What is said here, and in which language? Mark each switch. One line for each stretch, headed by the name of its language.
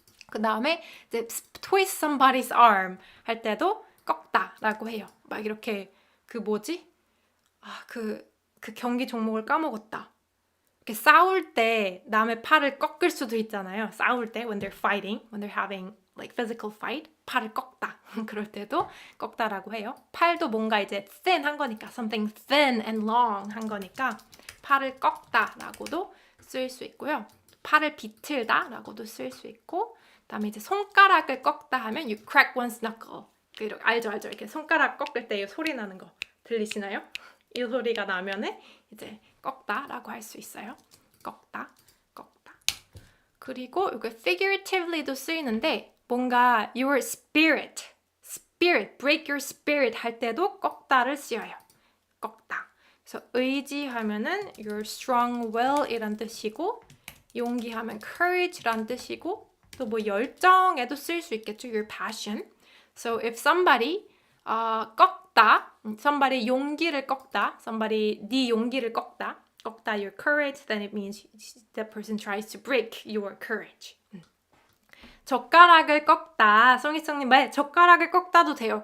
Korean: 그 다음에 이제
English: twist somebody's arm
Korean: 할 때도 꺾다라고 해요. 막 이렇게 그 뭐지? 그 경기 종목을 까먹었다. 이렇게 싸울 때 남의 팔을 꺾을 수도 있잖아요. 싸울 때 when they're fighting, when they're having like physical fight, 팔을 꺾다. 그럴 때도 꺾다라고 해요. 팔도 뭔가 이제 thin 한 거니까
English: something thin and long
Korean: 한 거니까 팔을 꺾다라고도 쓸 수 있고요. 팔을 비틀다라고도 쓸 수 있고 그다음에 이제 손가락을 꺾다 하면
English: you crack one's knuckle.
Korean: 알죠? 이렇게 손가락 꺾을 때 이 소리 나는 거 들리시나요? 이 소리가 나면은 이제 꺾다라고 할 수 있어요. 꺾다. 그리고 이거 figuratively도 쓰이는데 뭔가
English: your spirit, break your spirit
Korean: 할 때도 꺾다를 쓰여요. 꺾다. 그래서 의지하면은 your strong will 이란 뜻이고 용기하면 courage란 뜻이고 또 뭐 열정에도 쓸 수 있겠죠.
English: your passion. So if somebody 꺾다, somebody 용기를 꺾다, somebody
Korean: 네 용기를 꺾다
English: your courage, then it means that person tries to break your courage.
Korean: 젓가락을 꺾다, 송이송님 말 젓가락을 꺾다도 돼요.